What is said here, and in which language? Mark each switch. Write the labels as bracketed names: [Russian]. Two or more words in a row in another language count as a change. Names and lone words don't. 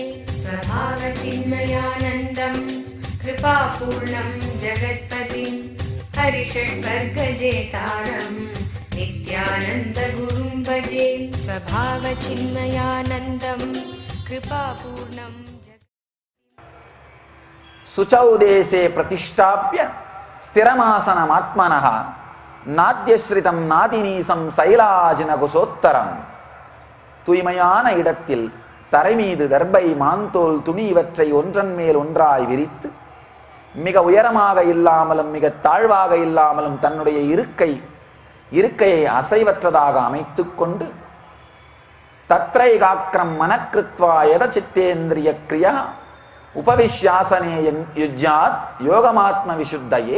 [Sanskrit] स्वभावचिन्मयानन्दं कृपापूर्णं जगत्पतिं हरिषड्वर्गजेतारं नित्यानन्दगुरुं भजे। स्वभावचिन्मयानन्दं कृपापूर्णं शुचौ देशे प्रतिष्ठाप्य स्थिरमासनमात्मनः नात्युच्छ्रितं नातिनीचं चैलाजिनकुशोत्तरम्. [Tamil] தூய்மையான இடத்தில் தரை மீது தர்பை மாந்தோல் துணி இவற்றை ஒன்றன் மேல் ஒன்றாய் விரித்து மிக உயரமாக இல்லாமலும் மிக தாழ்வாக இல்லாமலும் தன்னுடைய இருக்கையை அசைவற்றதாக அமைத்து கொண்டு [Sanskrit] तत्रैकाग्रं मनःकृत्वा यत चित्तेन्द्रिय क्रिया उपविश्यासने युञ्ज्याद् योगमात्म विशुद्धये.